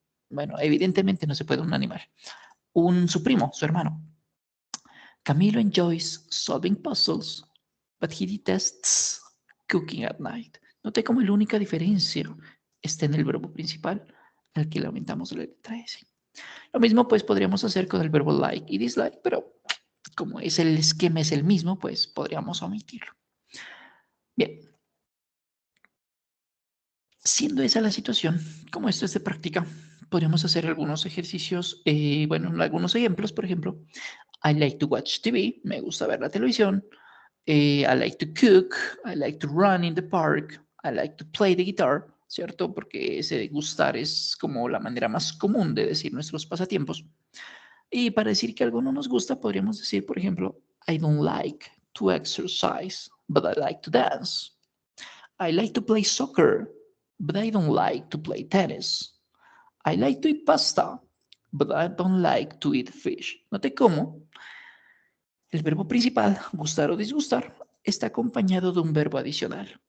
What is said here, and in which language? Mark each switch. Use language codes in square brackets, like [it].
[es] Bueno, evidentemente no se puede un animal. Su primo, su hermano. [en] Camilo enjoys solving puzzles, but he detests cooking at night. [es] Note cómo la única diferencia está en el verbo principal, al que le aumentamos la letra S. Lo mismo pues podríamos hacer con el verbo like y dislike, pero como es el esquema es el mismo, pues podríamos omitirlo. Bien, siendo esa la situación, como esto es de práctica, podríamos hacer algunos ejercicios, algunos ejemplos, por ejemplo, [en] I like to watch TV, [es] me gusta ver la televisión, [en] I like to cook, I like to run in the park, I like to play the guitar, [es] ¿cierto? Porque ese gustar es como la manera más común de decir nuestros pasatiempos. Y para decir que algo no nos gusta, podríamos decir, por ejemplo, [en] I don't like to exercise, but I like to dance. I like to play soccer, but I don't like to play tennis. I like to eat pasta, but I don't like to eat fish. [es] Note cómo el verbo principal, gustar o disgustar, está acompañado de un verbo adicional.